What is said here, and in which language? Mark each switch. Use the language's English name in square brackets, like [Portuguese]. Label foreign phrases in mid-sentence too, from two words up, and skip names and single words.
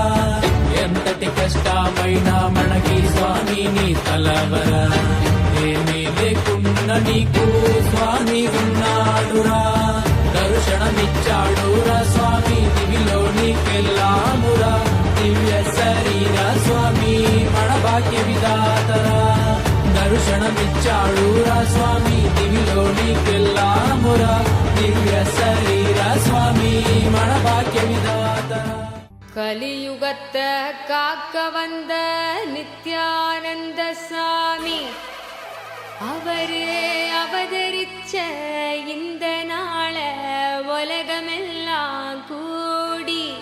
[Telugu] ఎంతటి కష్టమైనా మనకి స్వామి నీ తలవరా ఏమీ లేకున్న నీకు స్వామి ఉన్నాడురా దర్శనమిచ్చాడురా స్వామి దివిలో నీకెల్లామురా దివ్య శరీర స్వామి మన భాగ్య విధాతరా దర్శనమిచ్చాడురా స్వామి దివిలో నీకెల్లామురా దివ్య శరీర స్వామి మన భాగ్య విధాతరా [Tamil] கலியுகத்தை காக்க வந்த நித்யானந்த சாமி அவரே அவதரிச்ச இந்த நாள உலகமெல்லாம் கூடி